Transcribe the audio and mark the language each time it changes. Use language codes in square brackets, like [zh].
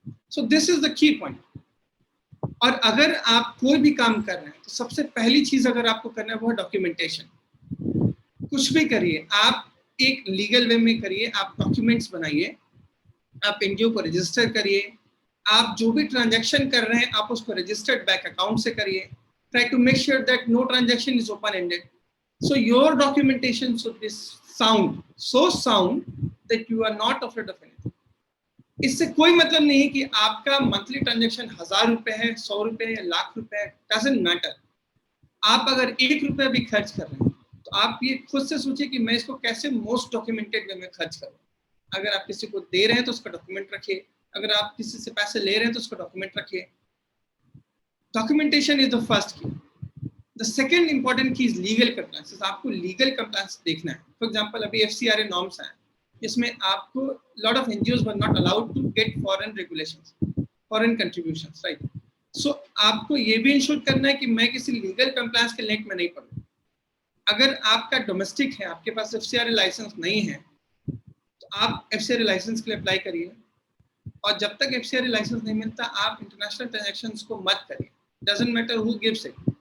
[en] So this is the key point. [hi] और अगर आप कोई भी काम कर रहे हैं तो सबसे पहली चीज अगर आपको करना है वो है डॉक्यूमेंटेशन। कुछ भी करिए आप एक लीगल वे में करिए, आप डॉक्यूमेंट्स बनाइए, आप एनजीओ को रजिस्टर करिए, आप जो भी ट्रांजैक्शन कर रहे हैं आप उसको रजिस्टर्ड बैंक अकाउंट से करिए। [en] Try to make sure that no transaction is open ended. So your documentation should be so sound that you are not afraid of anything. [hi] इससे कोई मतलब नहीं है कि आपका मंथली ट्रांजैक्शन 1000 रुपए है, 100 रुपए है, लाख रुपए है, [en] Doesn't matter. [hi] आप अगर 1 रुपया भी खर्च कर रहे हैं तो आप ये खुद से सोचिए कि मैं इसको कैसे मोस्ट डॉक्यूमेंटेड वे में खर्च करूँ। अगर आप किसी को दे रहे हैं तो उसका डॉक्यूमेंट रखिए, अगर आप किसी से पैसे ले रहे हैं तो उसका डॉक्यूमेंट रखिए। [en] Documentation is the first key. The second important key is legal compliance. [hi] आपको legal compliance देखना है। [en] For example, अभी FCRA norms [hi] हैं, जिसमें आपको [en] lot of NGOs were not allowed to get foreign regulations, foreign contributions, right? [hi] So आपको ये भी इंश्योर करना है कि मैं किसी legal compliance के नेट में नहीं पड़ूँ। अगर आपका डोमेस्टिक है, आपके पास FCRA लाइसेंस नहीं है, तो आप FCRA लाइसेंस के लिए अप्लाई करिए, और जब तक FCRA लाइसेंस नहीं मिलता आप इंटरनेशनल ट्रांजैक्शंस को मत करिए, [en] Doesn't matter who gives it.